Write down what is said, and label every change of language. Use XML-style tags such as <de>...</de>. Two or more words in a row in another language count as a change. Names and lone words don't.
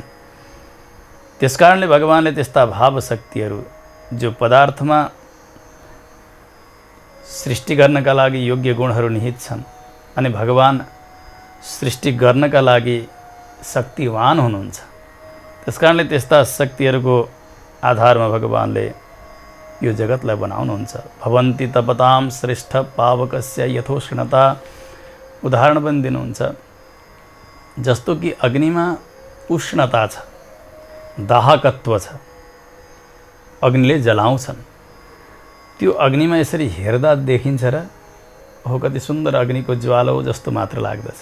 <ne>त्यसकारणले भगवानले त्यस्ता भाव शक्तिहरू जो पदार्थमा सृष्टि गर्नका लागि योग्य गुणहरू निहित छन् अनि भगवान सृष्टि गर्नका लागि शक्तिवान हुनुहुन्छ। त्यसकारणले त्यस्ता शक्तिहरूको आधारमा भगवानले यो जगतलाई बनाउनुहुन्छ।</ne> <sa>भवन्ति तपताम श्रेष्ठ पावकस्य यथोष्णता</sa> <ne>उदाहरण पनि दिनुहुन्छ। जस्तो कि अग्निमा उष्णता छ, दाहकत्व छ, अग्निले जलाउँछन्। त्यो अग्निमा यसरी हेर्दा देखिन्छ र हो कति सुन्दर अग्निको ज्वालो जस्तो मात्र लाग्दछ।</ne>